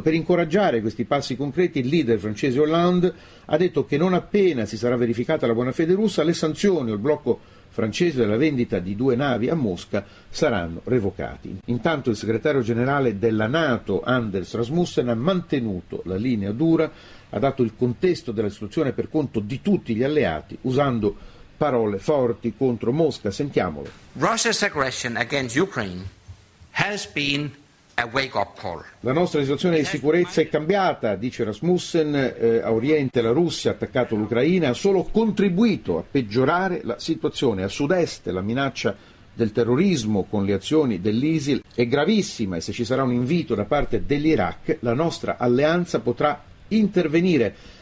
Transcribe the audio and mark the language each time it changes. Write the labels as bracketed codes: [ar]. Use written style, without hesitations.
[it] Per incoraggiare questi passi concreti, il leader francese Hollande ha detto che non appena si sarà verificata la buona fede russa, le sanzioni o il blocco francese della vendita di due navi a Mosca saranno revocati. Intanto il segretario generale della NATO, Anders Rasmussen, ha mantenuto la linea dura, ha dato il contesto della situazione per conto di tutti gli alleati, usando parole forti contro Mosca. Sentiamolo. [en] Russia's aggression against Ukraine has been a wake up call. [it] La nostra situazione di sicurezza è cambiata, dice Rasmussen, a Oriente la Russia ha attaccato l'Ucraina, ha solo contribuito a peggiorare la situazione, a sud-est la minaccia del terrorismo con le azioni dell'ISIL è gravissima e se ci sarà un invito da parte dell'Iraq, la nostra alleanza potrà intervenire.